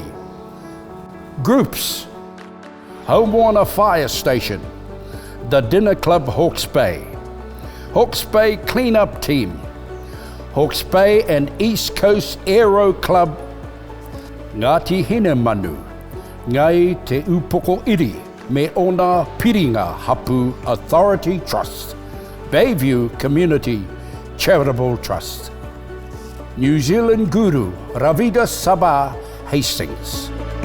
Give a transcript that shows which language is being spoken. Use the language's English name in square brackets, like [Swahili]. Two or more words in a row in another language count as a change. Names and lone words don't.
[English] Groups: Homewarner Fire Station, the Dinner Club Hawke's Bay, Hawke's Bay Cleanup Team, Hawke's Bay and East Coast Aero Club, Ngāti Hine Manu, Ngai Te Upoko Iri, Me Ona Piringa Hapu Authority Trust, Bayview Community Charitable Trust. New Zealand Guru Ravida Sabah Hastings.